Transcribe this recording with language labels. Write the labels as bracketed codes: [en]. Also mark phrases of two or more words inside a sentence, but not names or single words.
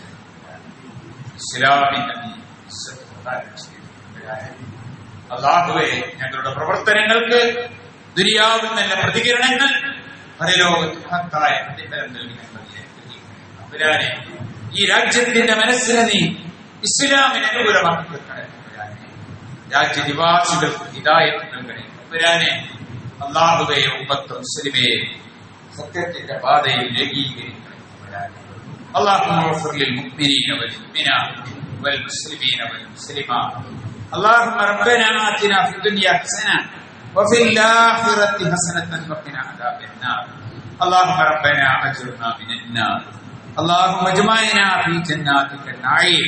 [ml] ഇസ്ലാമിനെ നീ അല്ലാഹുവേ ഞങ്ങളുടെ പ്രവർത്തനങ്ങൾക്ക് ദുനിയാവിൽ നല്ല പ്രതികരണങ്ങൾ പരലോകത്ത് മഹത്തായ പ്രതിഫലം നൽകി. ഈ രാജ്യത്തിന്റെ മനസ്സിനെ നീ ഇസ്ലാമിന് അനുകൂലമാക്കി വെക്കണേ. രാജ്യനിവാസികൾക്ക് ഹിദായത്ത് നൽകണേ. അല്ലാഹുവേ ഉമ്മത്ത് മുസ്ലിമേ സത്യത്തിന്റെ പാതയിൽ ഏകീകരിക്കണേ. [ar] اللهم اغفر للمؤمنين والمؤمنات والمسلمين والمسلمات. اللهم ربنا آتنا في الدنيا حسنة وفي الآخرة حسنة وقنا عذاب النار. اللهم ربنا أجرنا من النار. اللهم اجمعنا في جناتك النعيم.